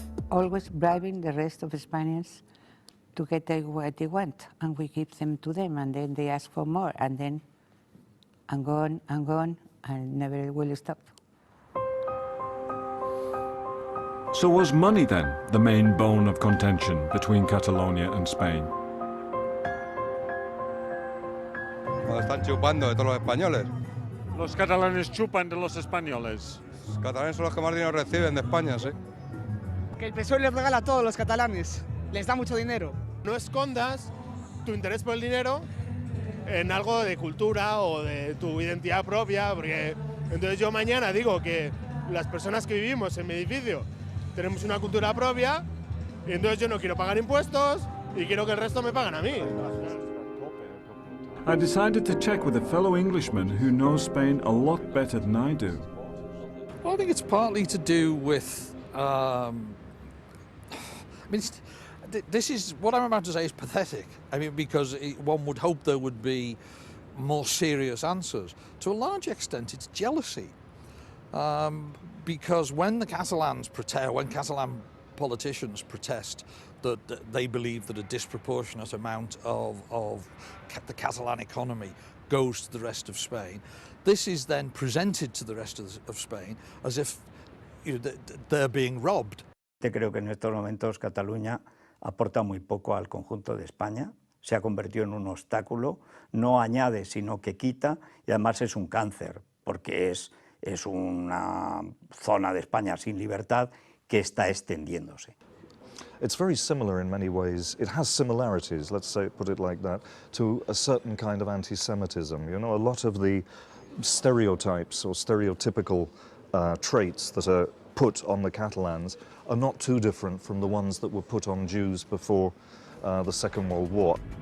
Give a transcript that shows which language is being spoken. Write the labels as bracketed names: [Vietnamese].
[English] Always bribing the rest of Spaniards to get what they want, and we give them to them, and then they ask for more, and then and gone, and never will stop. So was money then the main bone of contention between Catalonia and Spain? [Spanish] Nos están chupando de todos los españoles. Los catalanes chupan de los españoles. Los catalanes son los que más dinero reciben de España, sí. Que el PSOE les regala a todos los catalanes, les da mucho dinero. No escondas tu interés por el dinero en algo de cultura o de tu identidad propia, porque entonces yo mañana digo que las personas que vivimos en mi edificio tenemos una cultura propia y entonces yo no quiero pagar impuestos y quiero que el resto me paguen a mí. [English] I decided to check with a fellow Englishman who knows Spain a lot better than I do. Well, I think it's partly to do with, this is, what I'm about to say is pathetic. I mean, because one would hope there would be more serious answers. To a large extent, it's jealousy. Because when the Catalans protest, when Catalan politicians protest that they believe that a disproportionate amount of the Catalan economy goes to the rest of Spain, this is then presented to the rest of Spain as if they're being robbed. [Spanish] Creo que en estos momentos Cataluña aporta muy poco al conjunto de España, se ha convertido en un obstáculo, no añade sino que quita y además es un cáncer porque es una zona de España sin libertad que está extendiéndose. [English] It's very similar in many ways. It has similarities, let's say, put it like that, to a certain kind of anti-Semitism. You know, a lot of the stereotypes or stereotypical traits that are put on the Catalans are not too different from the ones that were put on Jews before the Second World War.